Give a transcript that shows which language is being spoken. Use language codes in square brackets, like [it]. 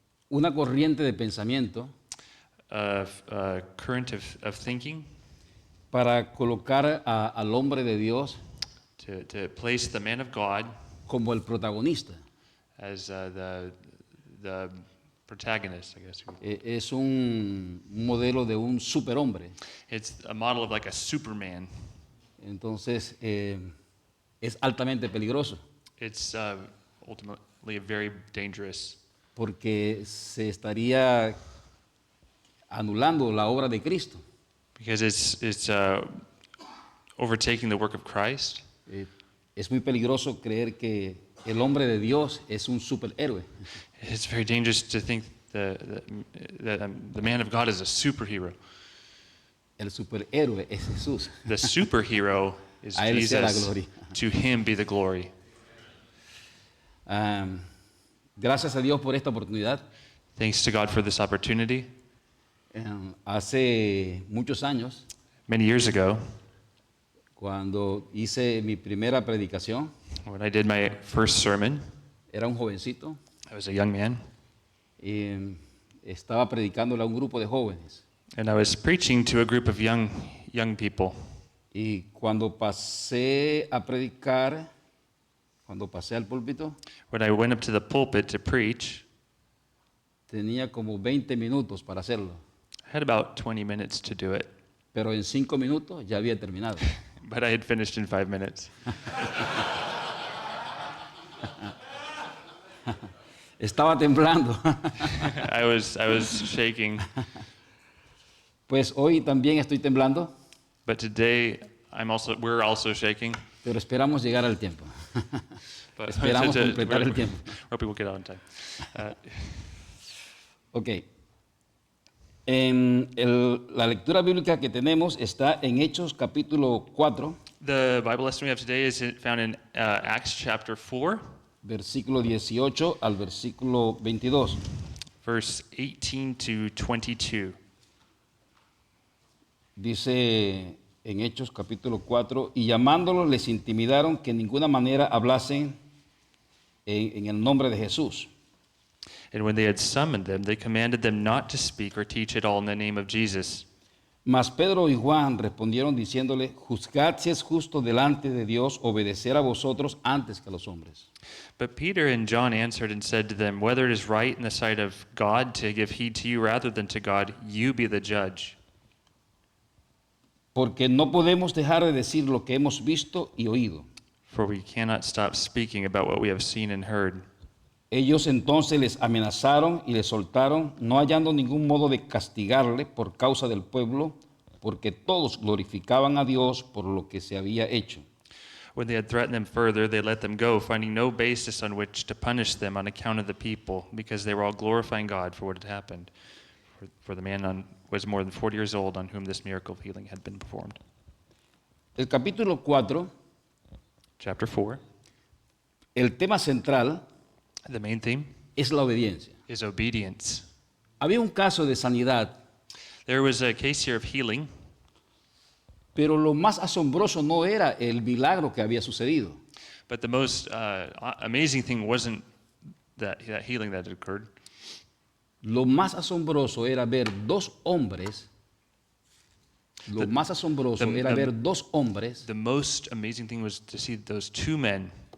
[es] una corriente de pensamiento [en] a current of thinking [es] para colocar al hombre de Dios [en] to place the man of God [es] como el protagonista. [en] as the protagonist, I guess. [es] Es un modelo de un superhombre. [en] It's a model of like a Superman. [es] Entonces es altamente peligroso. [en] It's definitely very dangerous [es] porque se estaría anulando la obra de Cristo. [en] because it's overtaking the work of Christ. [es] Eh, es muy peligroso creer que el hombre de Dios es un superhéroe. [en] It's very dangerous to think that the man of God is a superhero. [es] El superhéroe es Jesús. [en] The superhero is [es] A él sea la [en] Jesus. [es] gloria. [en] To him be the glory. [es] Gracias a Dios por esta oportunidad. [en] Thanks to God for this opportunity. [es] Hace muchos años, [en] Many years ago, [es] cuando hice mi primera predicación, [en] when I did my first sermon, [es] era un jovencito [en] I was a young man, [es] y estaba predicándole a un grupo de jóvenes. [en] and I was preaching to a group of young people. [es] Y cuando pasé a predicar, cuando pasé al púlpito, [en] When I went up to the pulpit to preach, [es] tenía como 20 minutos para hacerlo, [en] I had about 20 minutes to do it, [es] pero en 5 minutos ya había terminado. [en] but I had finished in 5 minutes. [es] Estaba temblando. [en] I was shaking, [es] Pues hoy también estoy temblando, [en] but today we're also shaking. [es] pero esperamos llegar al tiempo. [en] But [es] Esperamos completar el tiempo. [en] Hope we'll get out on time. Ok. [es] La lectura bíblica que tenemos está en Hechos capítulo 4, [en] The Bible lesson we have today is found in Acts chapter 4, [es] versículo 18 al versículo 22. [en] verse 18 to 22. [es] Dice en Hechos capítulo 4, y llamándolos les intimidaron que en ninguna manera hablasen en el nombre de Jesús. [en] And when they had summoned them, they commanded them not to speak or teach at all in the name of Jesus. [es] Mas Pedro y Juan respondieron diciéndole, juzgad si es justo delante de Dios obedecer a vosotros antes que a los hombres. [en] But Peter and John answered and said to them, whether it is right in the sight of God to give heed to you rather than to God, you be the judge. [es] Porque no podemos dejar de decir lo que hemos visto y oído. [en] For we cannot stop speaking about what we have seen and heard. [es] Ellos entonces les amenazaron y les soltaron, no hallando ningún modo de castigarle por causa del pueblo, porque todos glorificaban a Dios por lo que se había hecho. [en] When they had threatened them further, they let them go, finding no basis on which to punish them on account of the people, because they were all glorifying God for what had happened. For the man was more than 40 years old on whom this miracle of healing had been performed. [es] El capítulo 4, [en] Chapter 4, [es] el tema central [en] the main theme [es] es la obediencia. [en] is obedience. [es] Había un caso de sanidad, [en] There was a case here of healing, [es] pero lo más asombroso no era el milagro que había sucedido. [en] but the most amazing thing wasn't that healing that had occurred. [es] Lo más asombroso era ver dos hombres. Lo más asombroso era ver dos hombres [en] The most amazing thing was to see those two men